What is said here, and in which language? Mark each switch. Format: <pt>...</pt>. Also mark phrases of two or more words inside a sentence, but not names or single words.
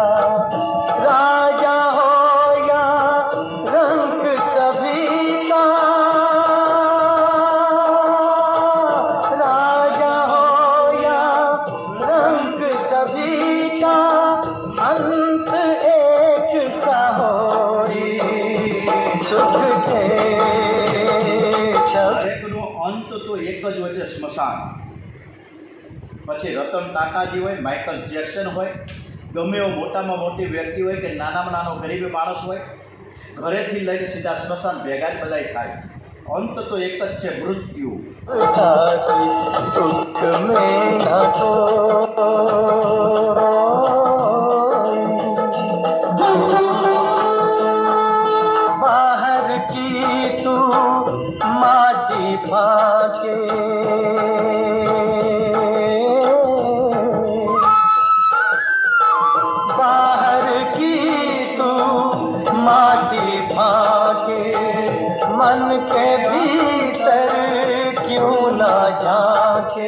<hi>राजा हो या रंग सभी का, राजा हो या रंग सभी का, अंत एक सा होई। सुख के सब</hi> <gu>દરેકનો અંત તો એક જ હોય છે, સ્મશાન. પછી રતન ટાટાજી હોય, માઇકલ જેક્સન હોય, ગમે એવો મોટામાં મોટી વ્યક્તિ હોય કે નાનામાં નાનો ગરીબ માણસ હોય, ઘરેથી લઈને સીધા સ્મશાન ભેગા જ બધાય થાય. અંત તો એક જ છે, મૃત્યુ.</gu> <hi>साथी दुख में न कोई। बाहर की तू माटी फाके, बाहर की तू माटी फाके, मन के भीतर क्यों ना झाके।</hi>